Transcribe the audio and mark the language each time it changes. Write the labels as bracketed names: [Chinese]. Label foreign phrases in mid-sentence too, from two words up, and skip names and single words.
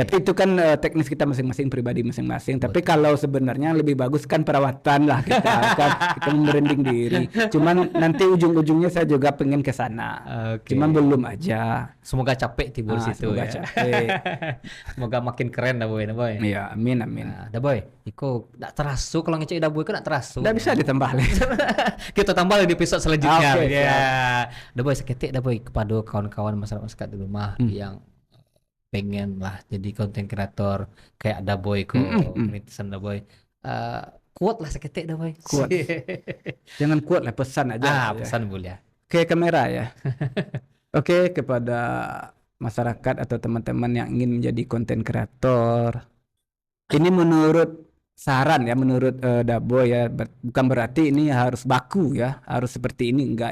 [Indonesian] Tapi itu kan teknis kita masing-masing, pribadi masing-masing. Tapi kalau sebenarnya lebih bagus kan perawatan lah kita kan, kita membranding diri. Cuman nanti ujung-ujungnya saya juga pengen ke sana. Oke. Cuman belum aja. Semoga capek timbul situ Semoga ya. capek. Semoga makin keren dah boy. Iya, amin. Nah, dah boy, iko tak terasu kalau ngecek dah boy kan tak terasu. Nggak bisa ditambah lagi. Kita tambah di episode selanjutnya. Oke, Ya. Dah boy, seketik dah boy kepada kawan-kawan masyarakat di rumah yang pengen lah jadi konten kreator kayak dah boy kok, rintisan dah boy. Kuat lah seketik dah boy. Kuat. Jangan kuat lah, pesan aja. Pesan boleh. Ke kamera ya. Oke, kepada masyarakat atau teman-teman yang ingin menjadi konten kreator. Ini menurut saran ya, menurut Daboy ya, bukan berarti ini harus baku ya, harus seperti ini, enggak.